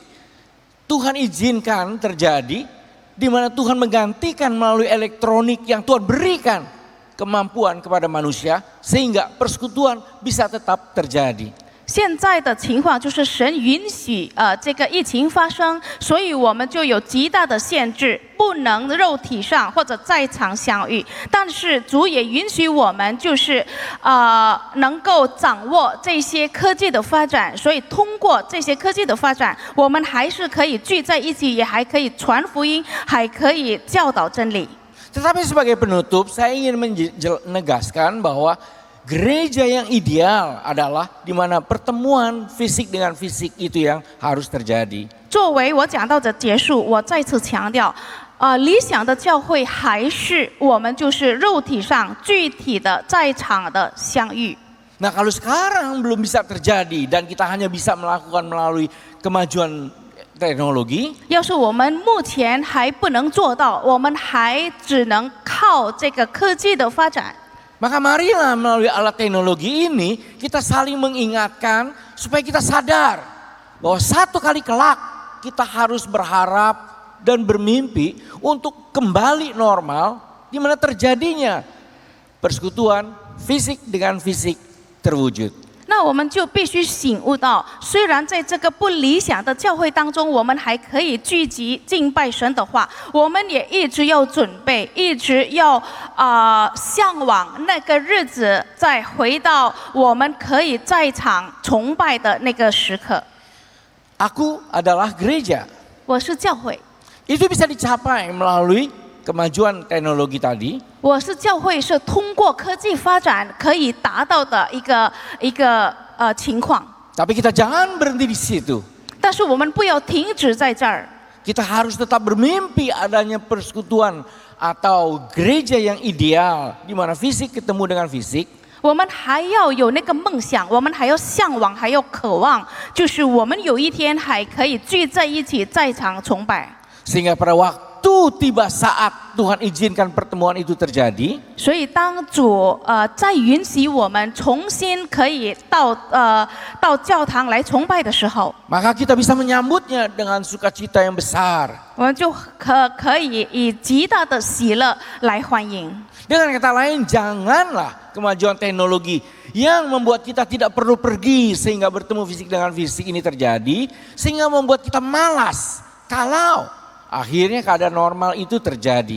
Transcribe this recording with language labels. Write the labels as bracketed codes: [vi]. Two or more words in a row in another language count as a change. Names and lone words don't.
[id] Tuhan izinkan terjadi di mana Tuhan menggantikan melalui elektronik yang Tuhan berikan kemampuan kepada manusia sehingga persekutuan bisa tetap terjadi. [zh] 现在的情况就是神允许这个疫情发生，所以我们就有极大的限制，不能肉体上或者在场相遇。但是主也允许我们就是能够掌握这些科技的发展，所以通过这些科技的发展，我们还是可以聚在一起，也还可以传福音，还可以教导真理。 [id] Tetapi sebagai penutup saya ingin menegaskan bahwa gereja yang ideal adalah di mana pertemuan fisik dengan fisik itu yang harus terjadi. [zh] 作为我讲到的结束，我再次强调，理想的教会还是我们就是肉体上具体的在场的相遇。 [id] Nah kalau sekarang belum bisa terjadi dan kita hanya bisa melakukan melalui kemajuan teknologi, [zh] 要是我们目前还不能做到，我们还只能靠这个科技的发展。 [id] maka marilah melalui alat teknologi ini kita saling mengingatkan supaya kita sadar bahwa satu kali kelak kita harus berharap dan bermimpi untuk kembali normal di mana terjadinya persekutuan fisik dengan fisik terwujud. [zh] 那我们就必须醒悟到，虽然在这个不理想的教会当中，我们还可以聚集敬拜神的话，我们也一直要准备，一直要向往那个日子，再回到我们可以在场崇拜的那个时刻。 [id] Aku adalah gereja. [zh] 我是教会， [id] Itu bisa dicapai melalui kemajuan teknologi tadi. [zh] 我是教会，是通过科技发展可以达到的一个情况。 [id] Tapi kita jangan berhenti di situ. [zh] 但是我们不要停止在这儿。 [id] Kita harus tetap bermimpi adanya persekutuan atau gereja yang ideal di mana fisik ketemu dengan fisik. [zh] 我们还要有那个梦想，我们还要向往，还要渴望，就是我们有一天还可以聚在一起，在场崇拜。 [id] Sehingga pada waktu tiba saat Tuhan izinkan pertemuan itu terjadi, [zh] 所以当主再允许我们重新可以到教堂来崇拜的时候， [id] maka kita bisa menyambutnya dengan sukacita yang besar. [zh] 我们就可以以极大的喜乐来欢迎。 [id] Dengan kata lain, janganlah kemajuan teknologi yang membuat kita tidak perlu pergi sehingga bertemu fisik dengan fisik ini terjadi, sehingga membuat kita malas kalau akhirnya keadaan normal itu terjadi.